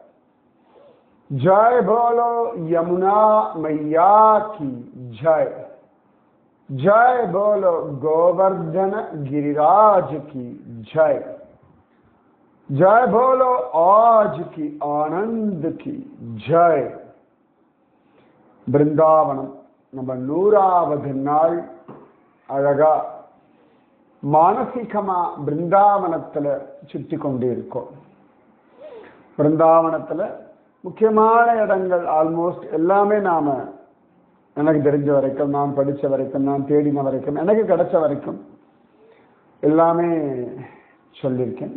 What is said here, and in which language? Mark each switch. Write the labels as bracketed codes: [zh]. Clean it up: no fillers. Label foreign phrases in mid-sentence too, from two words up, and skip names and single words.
[hi] जय बोलो यमुना मैया की जय। जय बोलो गोवर्धन गिरिराज की जय। जय बोलो आज की आनंद की जय। [ta] பிருந்தாவனம் நம்ம 100வது நாள் அழகா மானசீகமா பிருந்தாவனத்துல சுத்தி கொண்டு இருக்கோம். பிருந்தாவனத்துல முக்கியமான இடங்கள் ஆல்மோஸ்ட் எல்லாமே நாம எனக்கு தெரிஞ்ச வரைக்கும், நான் படிச்ச வரைக்கும், நான் தேடின வரைக்கும், எனக்கு கிடைச்ச வரைக்கும் எல்லாமே சொல்லியிருக்கேன்.